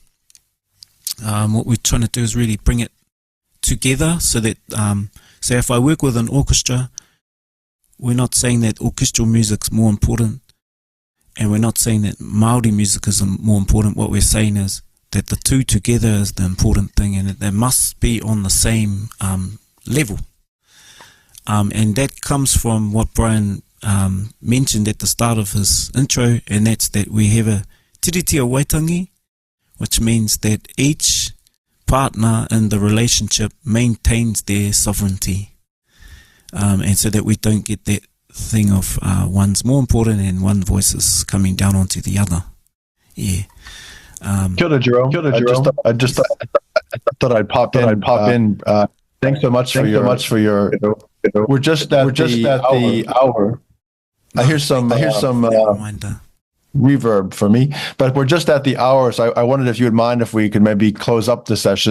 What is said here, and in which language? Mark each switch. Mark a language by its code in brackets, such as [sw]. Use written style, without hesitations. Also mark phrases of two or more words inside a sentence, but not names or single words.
[en] What we're trying to do is really bring it together, so that say if I work with an orchestra, we're not saying that orchestral music's more important, and we're not saying that Māori music is more important. What we're saying is that the two together is the important thing, and that they must be on the same level. And that comes from what Brian mentioned at the start of his intro, and that's that we have a tiritia waitangi, which means that each partner in the relationship maintains their sovereignty. And so that we don't get that thing of one's more important and one voice is coming down onto the other. Yeah. [mi] Kia ora, [en] Jerome. I just thought I'd pop in. Thanks so much for your. We're just at the hour. I hear some Reminder. reverb for me, but we're just at the hour, so I wondered if you would mind if we could maybe close up the session.